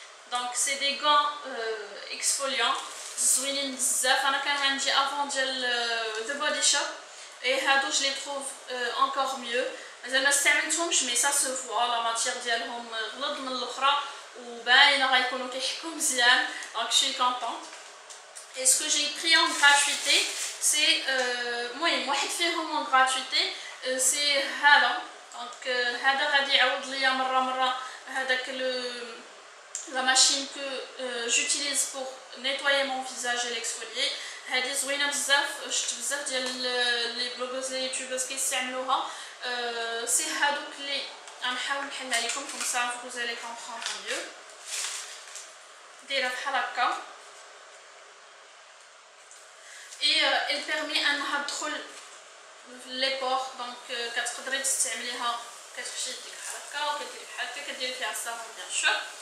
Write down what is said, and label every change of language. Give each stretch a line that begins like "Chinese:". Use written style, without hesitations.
French: Donc c'est des gants exfoliants.
Arabic: زوينين بزاف. انا كان عندي افون ديال
French: The Body Shop et je les trouve encore mieux.
Arabic: مازال ما استعملتهمش مي سا سو فوا لا ماتير ديالهم غلظ من الاخرى وباينه غيكونوا كيحكوا مزيان.
French: Donc je suis contente. Et ce que j'ai pris en gratuité, c'est
Arabic: المهم واحد فيهم
French: en gratuité, c'est هذا. Donc
Arabic: هذا غادي يعوض ليا مره هذاك
French: la machine que j'utilise pour nettoyer mon visage et l'exfolier.
Arabic: هذه زوينه بزاف. شفت بزاف ديال لي بلوغرز لي يوتيوبرز كيستعملوها. سي هادوك اللي غنحاول نحلها لكم
French: comme ça vous allez comprendre mieux.
Arabic: دايره بحال هكا
French: et elle permet
Arabic: انها تدخل لي بور. دونك كتقدري تستعمليها كتمشي ديك بحال هكا وكديري بحال هكا كديري فيها الصابون bien sûr.